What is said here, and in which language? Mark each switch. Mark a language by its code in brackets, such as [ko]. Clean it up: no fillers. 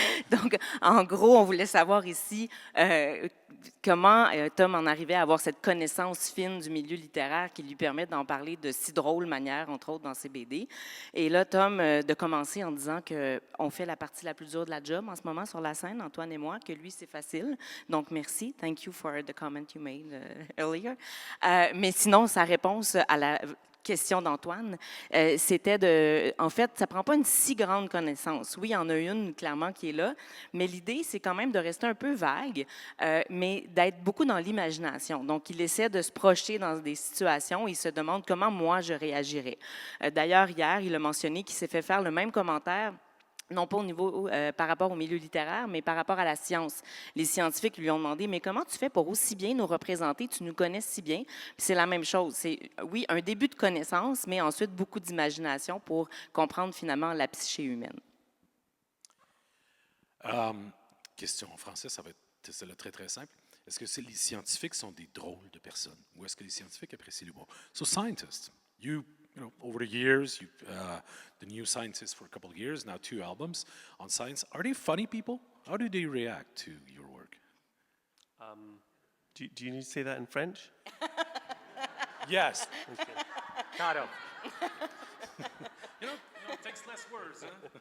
[fr] Donc, en gros, on voulait savoir ici comment Tom en arrivait à avoir cette connaissance fine du milieu littéraire qui lui permet d'en parler de si drôle manière, entre autres, dans ses BD. Et là, Tom, de commencer en disant qu'on fait la partie la plus dure de la job en ce moment sur la scène, Antoine et moi, que lui, c'est facile. Donc, merci. [en] Thank you for the comment you made earlier. [fr] Mais sinon, sa réponse à la question d'Antoine, c'était en fait, ça ne prend pas une si grande connaissance. Oui, il y en a une clairement qui est là, mais l'idée, c'est quand même de rester un peu vague, mais d'être beaucoup dans l'imagination. Donc, il essaie de se projeter dans des situations, il se demande comment moi je réagirais. D'ailleurs, hier, il a mentionné qu'il s'est fait faire le même commentaire non pas au niveau par rapport au milieu littéraire, mais par rapport à la science. Les scientifiques lui ont demandé, mais comment tu fais pour aussi bien nous représenter, tu nous connais si bien? Puis c'est la même chose, c'est oui, un début de connaissance, mais ensuite beaucoup d'imagination pour comprendre finalement la psyché humaine. Question en français, ça va être celle-là très très simple. Est-ce que les scientifiques sont des drôles de personnes ou est-ce que les scientifiques apprécient l'humour? [en] So scientists, you know, over the years, the New Scientist for a couple of years, now 2 albums on science. Are they funny people? How do they react to your work? Do you need to say that in French? Yes. Kind of. It takes less words. Huh?